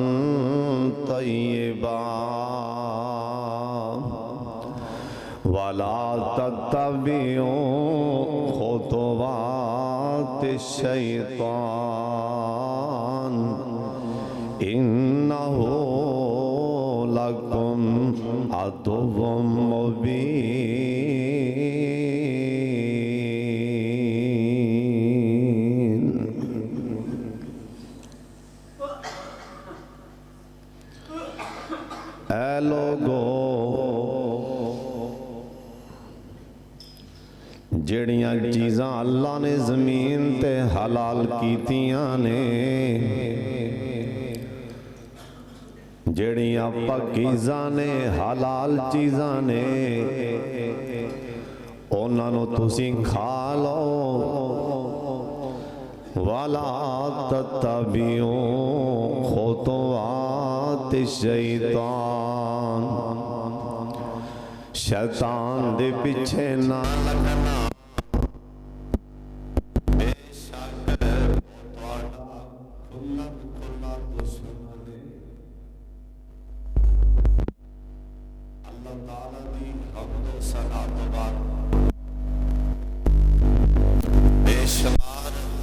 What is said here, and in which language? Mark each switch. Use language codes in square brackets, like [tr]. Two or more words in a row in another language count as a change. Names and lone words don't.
[ar] طیبا ولا تتبعوا خطوات الشیطان انہ لکم عدو مبین۔ [pa] اے لوگو جڑیاں چیزاں اللہ نے زمین تے حلال کیتیاں نے، جڑیاں پاکیزاں نے حلال چیزاں نے، انہاں نو تسی کھا لو۔ [ar] وَلَا تَتَّبِعُوا خُطُوَاتِ الشَّیطان، [pa] شیطان دے پیچھے نہ لگنا، بے شک تہاڈا کھلا کھلا دشمن ہے۔ اللہ تعالیٰ دی حمد و ثنا تو بعد بے شمار